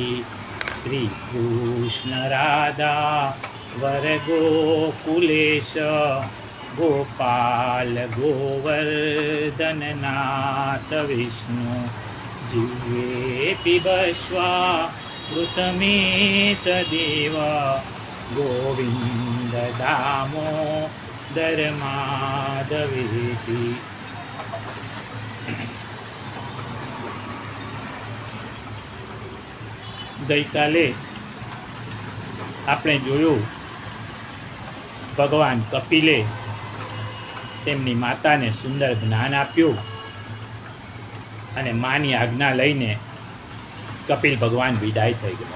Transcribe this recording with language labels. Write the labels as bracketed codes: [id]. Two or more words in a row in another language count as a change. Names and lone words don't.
[sa] श्रीकृष्ण राधा वरगोकुलेश गोपाल गोवर्धननाथ विष्णु। जिह्वेति वश्वामृतमेतदेव गोविन्द दामोदर माधवेति। [gu] ગઈકાલે આપણે જોયું ભગવાન કપિલે તેમની માતાને સુંદર જ્ઞાન આપ્યું અને માની આજ્ઞા લઈને કપિલ ભગવાન વિદાય થઈ ગયા.